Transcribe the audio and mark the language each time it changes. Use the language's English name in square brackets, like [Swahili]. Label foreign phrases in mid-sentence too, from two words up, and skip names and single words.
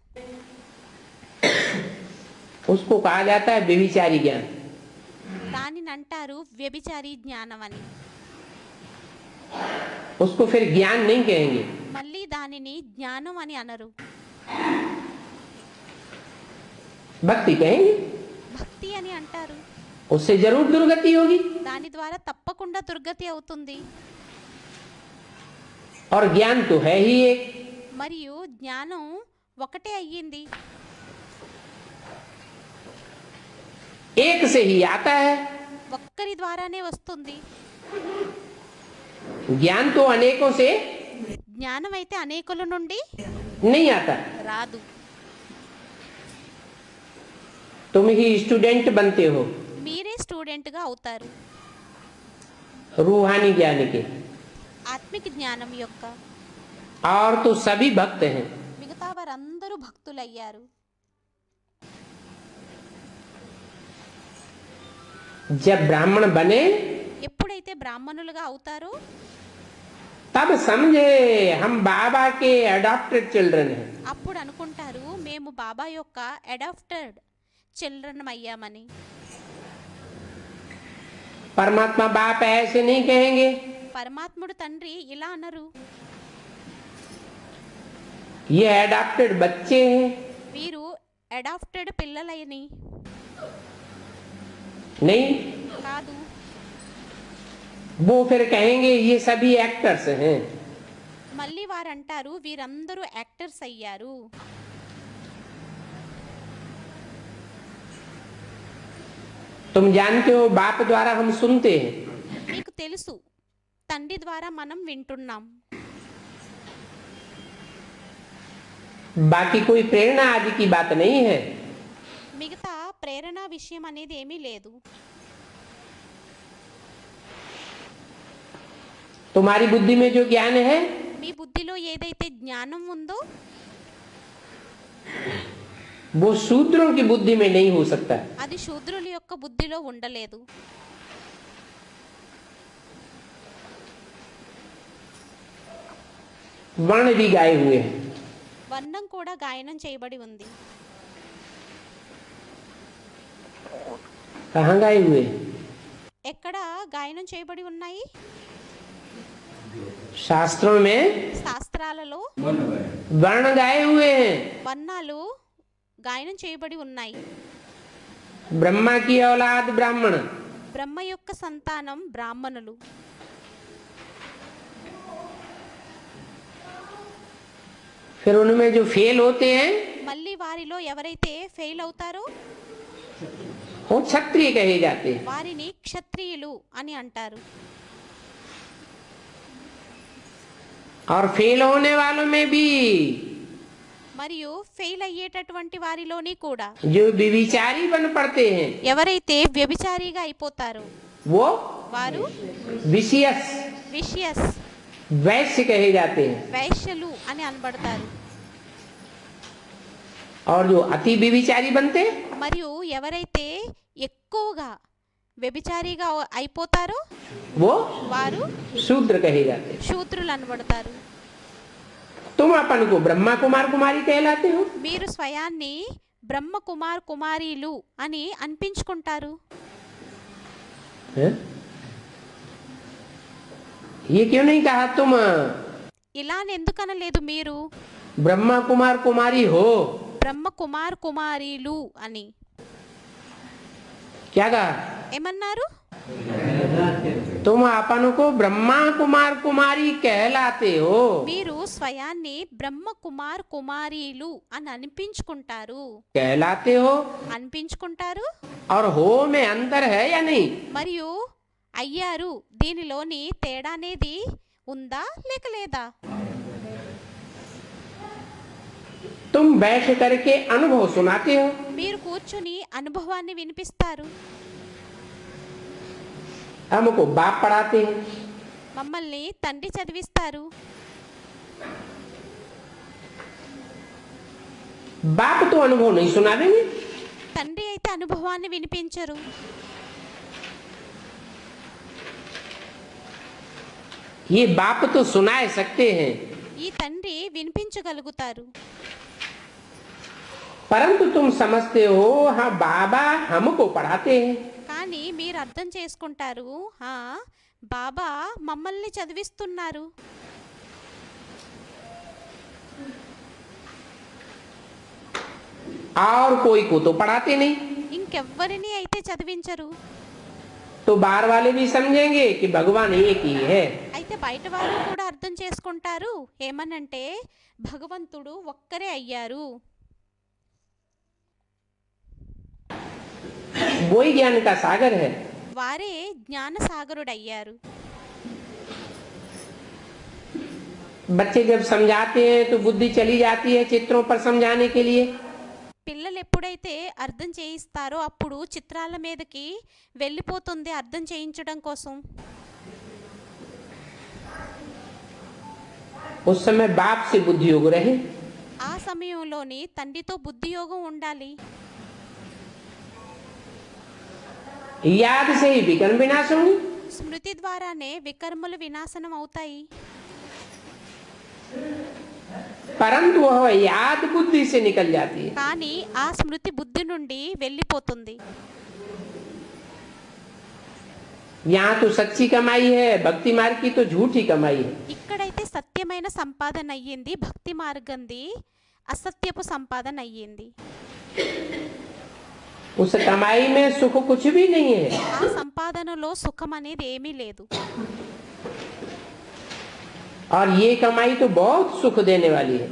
[Hindi] उसको कहा जाता है व्यभिचारी ज्ञान। [Telugu] దానిని అంటారు వ్యభిచారి జ్ఞానం అని. [Hindi] उसको फिर ज्ञान नहीं कहेंगे, [Telugu] మళ్ళీ దానిని జ్ఞానం అని అనరు, [Hindi] भक्ति कहेंगे। [Telugu] భక్తి అని అంటారు. [Hindi] उससे जरूर दुर्गति होगी [Telugu] దాని ద్వారా తప్పకుండా దుర్గతి అవుతుంది. [Hindi] और ज्ञान तो है ही एक। [Telugu] మరియు జ్ఞానం ఒకటే అయ్యింది. [Hindi] एक से ही आता है। [Telugu] ఒక్కరి ద్వారానే వస్తుంది. [Hindi] ज्ञान तो अनेकों से [Telugu] జ్ఞానం అయితే అనేకుల నుండి [Hindi] नहीं आता। [Telugu] రాదు. [Hindi] तुम ही स्टूडेंट बनते हो [Telugu] మీరే స్టూడెంట్గా అవుతారు. [Hindi] रूहानी ज्ञान के। [Telugu] ఆధ్యాత్మిక జ్ఞానం యొక్క [Hindi] और तो सभी भक्त हैं। [Telugu] మిగతా వారందరూ భక్తులయ్యారు. [Hindi] जब ब्राह्मण बने [Telugu] ఎప్పుడైతే బ్రాహ్మణులుగా అవుతారో [Hindi] तब समझे हम बाबा के [English] adopted children [Hindi] हैं। [Telugu] అప్పుడు అనుకుంటారు మేము బాబా యొక్క [English] adopted children [Telugu] అయ్యామని. [Hindi] परमात्मा बाप ऐसे नहीं कहेंगे, [Telugu] పరమాత్ముడు తండ్రి ఇలా అనరు. [Hindi] ये अडॉप्टेड बच्चे हैं। [Telugu] వీరు అడాప్టెడ్ పిల్లలని [Hindi] नहीं, [Telugu] కాదు. [Hindi] वो फिर कहेंगे ये सभी एक्टर्स हैं। [Telugu] మళ్ళీ వారు అంటారు వీరందరూ యాక్టర్స్ అయ్యారు. [Hindi] तुम जानते हो बाप द्वारा हम सुनते हैं, [Telugu] మీకు తెలుసు తండ్రి ద్వారా మనం వింటున్నాం. [Hindi] बाकी कोई प्रेरणा आदि की बात नहीं है। [Telugu] మిగతా ప్రేరణ విషయం అనేది ఏమీ లేదు. [Hindi] तुम्हारी बुद्धि में जो ज्ञान है [Telugu] మీ బుద్ధిలో ఏదైతే జ్ఞానం ఉందో [Hindi] वो शूद्रों की बुद्धि में नहीं हो सकता। [Telugu] అది శూద్రుల యొక్క బుద్ధిలో ఉండలేదు. [Hindi] वर्ण भी गाए हुए हैं। [Telugu] వర్ణం కూడా గాయనం చేయబడి ఉంది. [Hindi] कहाँ गाए हुए हैं? [Telugu] ఎక్కడ గాయనం చేయబడి ఉన్నాయి? [Hindi] शास्त्रों में [Telugu] శాస్త్రాలలో [Hindi] वर्ण गाए हुए हैं। [Telugu] వర్ణాలు గాయనం చేయబడి ఉన్నాయి. [Hindi] ब्रह्मा की औलाद ब्राह्मण, [Telugu] బ్రహ్మ యొక్క సంతానం బ్రాహ్మణులు. [Hindi] फिर उनमें जो फेल होते हैं [Telugu] మళ్ళీ వారిలో ఎవరైతే ఫెయిల్ అవుతారో [Hindi] वो क्षत्रिय कहे जाते हैं। [Telugu] వారిని క్షత్రియులు అని అంటారు. [Hindi] और फेल होने वालों में भी [Telugu] మరియు ఫెయిల్ అయ్యేటటువంటి వారిలోని కూడా [Hindi] जो व्यभिचारी बन पड़ते हैं [Telugu] ఎవరైతే వ్యభిచారిగా అయిపోతారో [Hindi] वो [Telugu] వారు [Hindi] विशियस [Telugu] విషియస్ [Hindi] वैश्य कहे जाते हैं। [Telugu] వైశ్యులు అని అనబడతారు. [Hindi] और जो अति व्यभिचारी बनते [Telugu] మరియు ఎవరైతే ఎక్కువగా వ్యభిచారిగా అయిపోతారో [Hindi] वो [Telugu] వారు [Hindi] शूद्र कहे जाते हैं। [Telugu] శూద్రులు అనబడతారు. [Hindi] तुम अपन को ब्रह्मा कुमार कुमारी कहलाते हो। [Telugu] మీరు స్వయాన్ని బ్రహ్మ కుమార్ కుమారీలు అని అనిపించుకుంటారు. [Hindi] हैं? ये क्यों नहीं कहा तुम [Telugu] ఇలా అని ఎందుకనలేదు మీరు [Hindi] ब्रह्मा कुमार कुमारी हो? [Telugu] బ్రహ్మ కుమార్ కుమారీలు అని? [Hindi] क्या कहा? [Telugu] ఏమన్నారు? [Hindi] तुम अपन को ब्रह्मा कुमार कुमारी कहलाते हो। [Telugu] మీరు స్వయాన్ని బ్రహ్మ కుమార్ కుమారీలు అని అనిపించుకుంటారు. [Hindi] कहलाते हो [Telugu] అనిపించుకుంటారు [Hindi] और हो में अंतर है या नहीं? [Telugu] మరియు అయ్యారు. దీనిలోని తేడా అనేది ఉందా లేక లేదా? [Hindi] तुम बैठ करके अनुभव सुनाते हो, [Telugu] మీరు కూర్చుని అనుభవాన్ని వినిపిస్తారు. [Hindi] हमको बाप पढ़ाते हैं। [Telugu] మమ్మల్ని తండ్రి చదివిస్తారు. [Hindi] बाप तो अनुभव नहीं सुना देंगे। [Telugu] తండ్రి అయితే అనుభవాన్ని వినిపించరు. [Hindi] ये बाप तो सुना सकते हैं, [Telugu] ఈ తండ్రి వినిపించగలుగుతారు. [Hindi] परंतु तुम समझते हो हाँ बाबा हमको पढ़ाते हैं। [Telugu] కానీ మీరు అర్థం చేసుకుంటారు బాబా మమ్మల్ని చదివిస్తున్నారు. [Hindi] और कोई को तो पढ़ाते नहीं। [Telugu] ఇంకెవ్వరిని అయితే చదివించరు. [Hindi] तो बाहर वाले भी समझेंगे कि भगवान एक ही है। [Telugu] అయితే బయట వారు కూడా అర్థం చేసుకుంటారు ఏమనంటే భగవంతుడు ఒక్కరే అయ్యారు. [Hindi] वही ज्ञान का सागर है। [Telugu] వారే జ్ఞాన సాగరుడయ్యారు. [Hindi] बच्चे जब समझाते हैं तो बुद्धि चली जाती है चित्रों पर समझाने के लिए। [Telugu] పిల్లలు ఎప్పుడైతే అర్థం చేయిస్తారో అప్పుడు చిత్రాల మీదకి వెళ్ళిపోతుంది అర్థం చేయించడం కోసం. [Hindi] उस समय बाप से बुद्धि योग रहे। [Telugu] ఆ సమయంలోని తండ్రితో బుద్ధి యోగం ఉండాలి. [Hindi] याद से ही विकर्म विनाश होंगे। [Telugu] స్మృతి ద్వారానే వికర్మలు వినాశనం అవుతాయి. [Hindi] परंतु वह याद बुद्धि से निकल जाती है। [Telugu] కానీ ఆ స్మృతి బుద్ధి నుండి వెళ్ళిపోతుంది. [Hindi] यहाँ तो सच्ची कमाई है, भक्ति मार्ग की तो झूठी कमाई है। [Telugu] ఇక్కడైతే సత్యమైన సంపాదన అయ్యింది, భక్తి మార్గంది అసత్యపు సంపాదన అయ్యింది. [Hindi] उस कमाई में सुख कुछ भी नहीं है। [Telugu] ఆ సంపాదనలో సుఖం అనేది ఏమీ లేదు. [Hindi] और ये कमाई तो बहुत सुख देने वाली है।